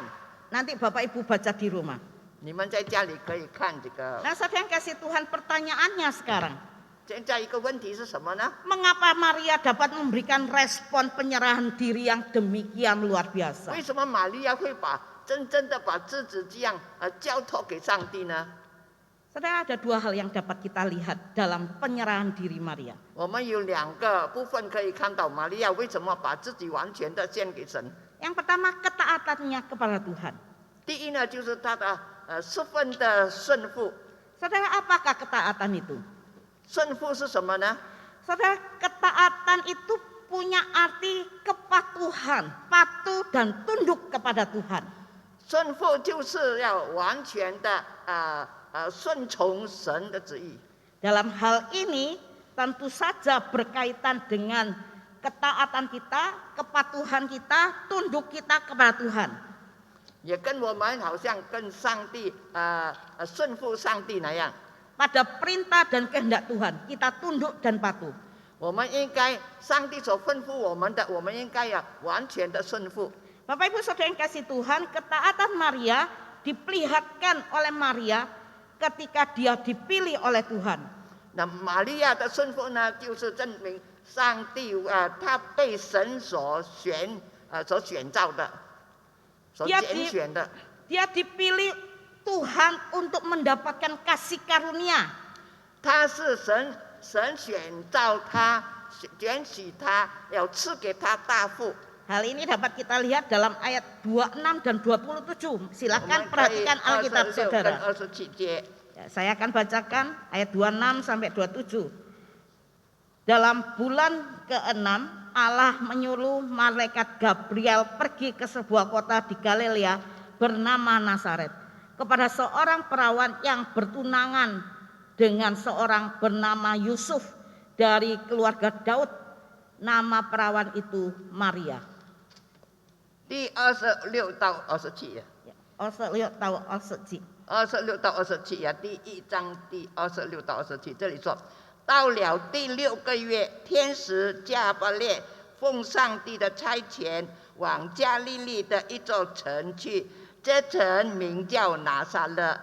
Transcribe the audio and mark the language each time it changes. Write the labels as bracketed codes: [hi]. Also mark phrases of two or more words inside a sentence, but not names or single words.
[id] Nanti Bapak Ibu baca di rumah. [zh] 你们在家里可以看这个。 [id] Nah, saudara yang kasih Tuhan, pertanyaannya sekarang, [zh] 现在一个问题是什么呢？ [id] mengapa Maria dapat memberikan respon penyerahan diri yang demikian luar biasa? [zh] 为什么玛利亚会真正的把自己这样交托给上帝呢？ [id] Saudara, ada dua hal yang dapat kita lihat dalam penyerahan diri Maria. [zh] 我们有2个部分可以看到，玛利亚为什么把自己完全的献给神。 [id] Yang pertama, ketaatannya kepada Tuhan. [zh] 第一呢，就是她的十分的顺服。 [id] Saudara, apakah ketaatan itu? [zh] 顺服是什么呢？ [id] Saudara, ketaatan itu punya arti kepatuhan, patuh dan tunduk kepada Tuhan. [zh] 顺服就是要完全的顺从神的旨意。 [id] Dalam hal ini tentu saja berkaitan dengan ketaatan kita, kepatuhan kita, tunduk kita kepada Tuhan. [zh] 也跟我们好像跟上帝顺服上帝那样。 [id] Pada perintah dan kehendak Tuhan, kita tunduk dan patuh. [zh] 我们应该上帝所吩咐我们的，我们应该要完全的顺服。 [id] Bapak Ibu Saudara yang kasih Tuhan, ketaatan Maria diperlihatkan oleh Maria ketika dia dipilih oleh Tuhan. [zh] 那玛利亚的顺服呢，就是证明上帝他被神所选召的，所拣选的。 [id] Dia dipilih Tuhan untuk mendapatkan kasih karunia. [zh] 他是神选召他，拣许他，要赐给他大福。 [id] Hal ini dapat kita lihat dalam ayat 26 dan 27. Silakan [zh] 我们可以 [id] perhatikan Alkitab [zh] 26跟 [id] Saudara. [zh] 27节。 [id] Ya, saya akan bacakan ayat 26 sampai 27. Dalam bulan ke-6 Allah menyuruh malaikat Gabriel pergi ke sebuah kota di Galilea bernama Nazaret kepada seorang perawan yang bertunangan dengan seorang bernama Yusuf dari keluarga Daud. Nama perawan itu Maria. [zh] 第26到27 26到27。 26到27呀，第1章第26到27，这里说，到了第6个月，天使加百列奉上帝的差遣，往加利利的一座城去，这城名叫拿撒勒。